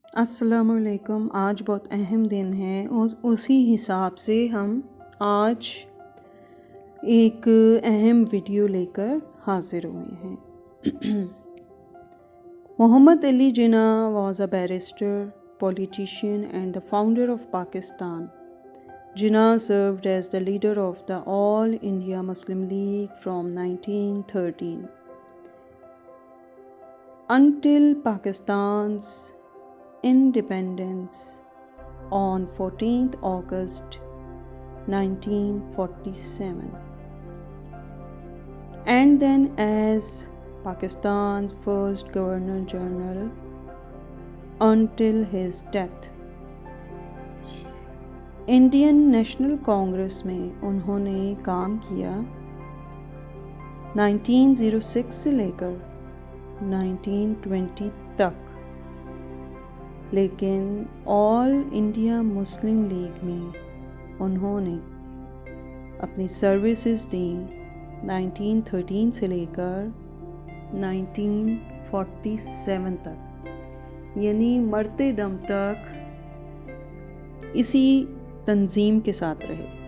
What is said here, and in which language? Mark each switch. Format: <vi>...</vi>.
<ur>السلام علیکم۔ آج بہت اہم دن ہے، اسی حساب سے ہم آج ایک اہم ویڈیو لے کر حاضر ہوئے ہیں۔ محمد Ali Jinnah</ur> <en>was a barrister, politician and the founder of Pakistan. Jinnah served as the leader of the All India Muslim League from 1913 until Pakistan's independence on 14th August 1947, and then as Pakistan's first Governor General until his death.</en> <ur>Indian national Congress میں انہوں نے کام کیا 1906 سے لے کر 1920 تک، لیکن آل India Muslim league میں انہوں نے اپنی سروسز دیں 1913 سے لے کر 1947 تک، یعنی مرتے دم تک اسی تنظیم کے ساتھ رہے۔</ur>